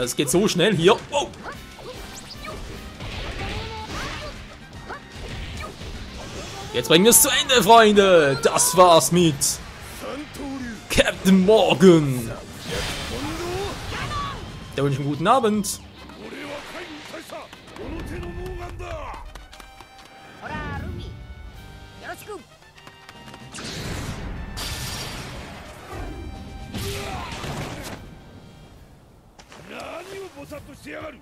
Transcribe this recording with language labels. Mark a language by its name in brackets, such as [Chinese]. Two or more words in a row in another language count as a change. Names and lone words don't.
[German] Es geht so schnell hier. Wow. Jetzt bringen wir es zu Ende, Freunde. Das war's mit Captain Morgan. Dann wünsche ich einen guten Abend. [Japanese] 俺は海軍大佐この手のモーガンだ。ほらルフィよろしく。何をボサッとしてやがる。